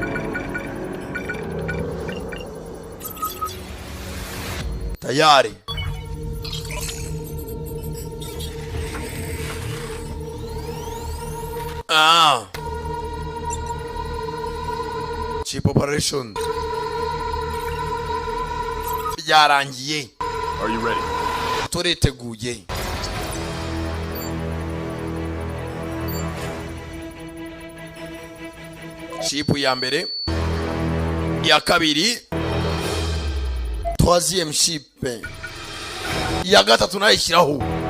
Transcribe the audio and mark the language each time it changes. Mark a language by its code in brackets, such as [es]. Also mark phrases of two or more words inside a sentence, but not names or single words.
[rw] Tayari [en] chip operation [rw] byarangiye. [en] Are you ready? [rw] Turiteguye. Chip ya mbere, ya kabiri, troisième chip, ya gatatu nayishyiraho.